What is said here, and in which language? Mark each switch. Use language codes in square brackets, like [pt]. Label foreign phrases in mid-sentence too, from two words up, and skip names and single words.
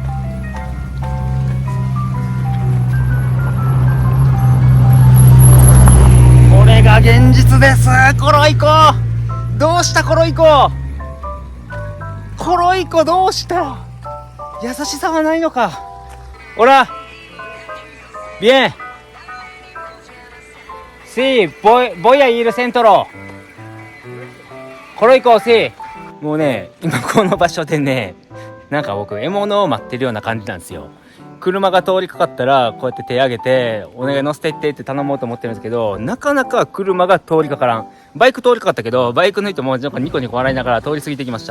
[ja] これが現実です。コロイコどうした。コロイコどうした。優しさはないのか。ほら Bien. [es] Sí, voy a ir centro. コロイコsí。 [ja] もうね、今この場所でね、なんか僕獲物を待ってるような感じなんですよ。車が通りかかったらこうやって手挙げてお願い乗せてってって頼もうと思ってるんですけど、なかなか車が通りかからん。バイク通りかかったけど、バイクの人もなんかニコニコ笑いながら通り過ぎてきました。